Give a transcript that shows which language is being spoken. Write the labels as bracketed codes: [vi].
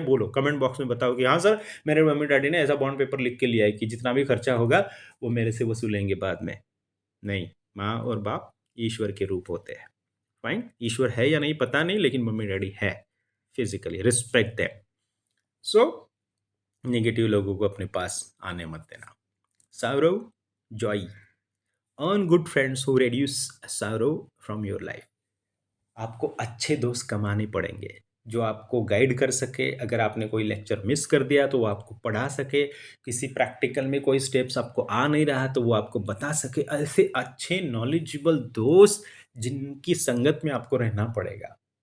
[hi] बोलो comment box में बताओ कि हाँ सर मेरे मम्मी डैडी ने ऐसा बॉन्ड पेपर लिख के लिया है कि जितना भी खर्चा होगा वो मेरे से वसूलेंगे बाद में। नहीं, माँ और बाप ईश्वर के रूप होते हैं। फाइन, ईश्वर है या नहीं पता नहीं, लेकिन मम्मी डैडी है physically, [en] Respect them. [hi] So negative लोगों को अपने पास आने मत देना। [en] sorrow, joy, earn good friends who reduce sorrow from your life। [hi] आपको अच्छे दोस्त कमाने पड़ेंगे जो आपको गाइड कर सके। अगर आपने कोई लेक्चर मिस कर दिया तो वो आपको पढ़ा सके, किसी प्रैक्टिकल में कोई स्टेप्स आपको आ नहीं रहा तो वो आपको बता सके। ऐसे अच्छे नॉलेजेबल दोस्त जिनकी संगत में आपको रहना पड़ेगा।